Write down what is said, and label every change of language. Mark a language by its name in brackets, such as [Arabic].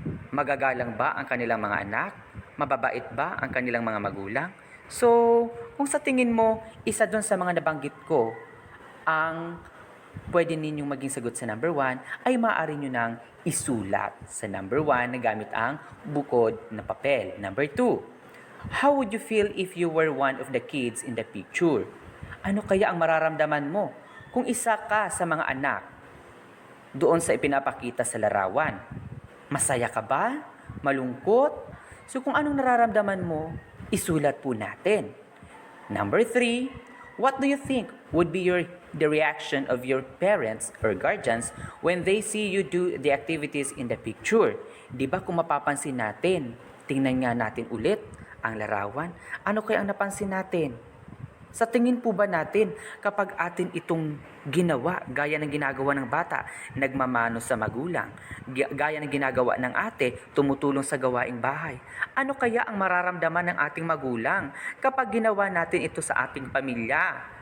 [Filipino] Magagalang ba ang kanilang mga anak? Mababait ba ang kanilang mga magulang? So, kung sa tingin mo, isa doon sa mga nabanggit ko, ang pwede ninyong maging sagot sa number 1, ay maaari nyo nang isulat sa number 1 na gamit ang bukod na papel. [English] Number 2, how would you feel if you were one of the kids in the picture? [Filipino] Ano kaya ang mararamdaman mo kung isa ka sa mga anak doon sa ipinapakita sa larawan? Masaya ka ba? Malungkot? So kung anong nararamdaman mo, isulat po natin. [English] Number 3, what do you think would be the reaction of your parents or guardians when they see you do the activities in the picture? [Filipino] Di ba kung mapapansin natin, tingnan nga natin ulit ang larawan. Ano kaya ang napansin natin? Sa tingin po ba natin kapag atin itong ginawa, gaya ng ginagawa ng bata, nagmamano sa magulang, gaya ng ginagawa ng ate, tumutulong sa gawaing bahay, ano kaya ang mararamdaman ng ating magulang kapag ginawa natin ito sa ating pamilya?